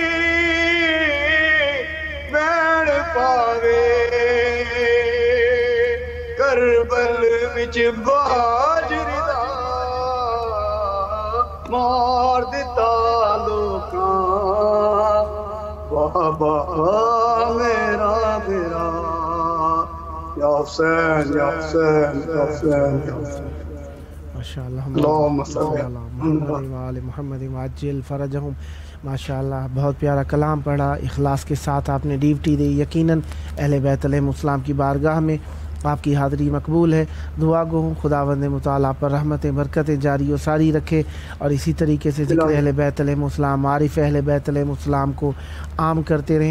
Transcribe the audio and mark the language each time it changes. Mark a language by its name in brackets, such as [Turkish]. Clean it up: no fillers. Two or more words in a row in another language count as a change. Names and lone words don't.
[Punjabi] بین پاوے کربل وچ باجری دا مار دیتا لوکاں بابا میرا بھیرا یا حسین یا حسین یا حسین یا حسین ماشاءاللہ [Arabic] اللہم صلی علی محمد وآل محمد وعجل فرجہم. [Urdu] ماشاءاللہ بہت پیارا کلام پڑھا، اخلاص کے ساتھ آپ نے ڈیوٹی دی. یقیناً اہل بیت علیہم السلام کی بارگاہ میں آپ کی حاضری مقبول ہے. دعا گو ہوں خداوند متعالی آپ پر رحمتیں برکتیں جاری و ساری رکھے، اور اسی طریقے سے ذکر اہل بیت علیہم السلام، معارف اہل بیت علیہم السلام کو عام کرتے رہیں.